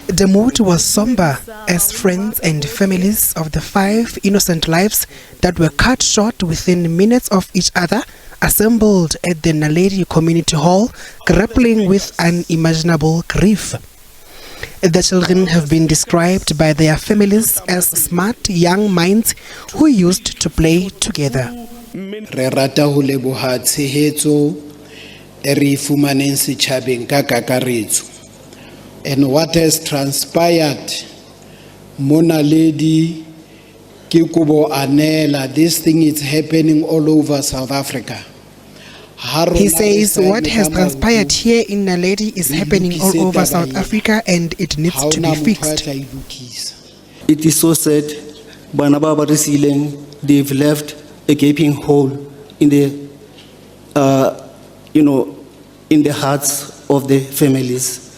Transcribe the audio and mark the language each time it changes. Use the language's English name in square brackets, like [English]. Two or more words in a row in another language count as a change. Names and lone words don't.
[English] The mood was somber as friends and families of the 5 innocent lives that were cut short within minutes of each other assembled at the Naledi Community Hall, grappling with unimaginable grief. The children have been described by their families as smart young minds who used to play together. [Southern Sotho] Re rata ho leboha tshehetso e re fumaneng setjhabeng ka kakaretso. [English] And what has transpired [Southern Sotho] mo Naledi ke kobo anela, [English] this thing is happening all over South Africa. He says what has transpired here in Naledi is happening all over South Africa and it needs to be fixed. It is so sad. They've left a gaping hole in the, in the hearts of the families.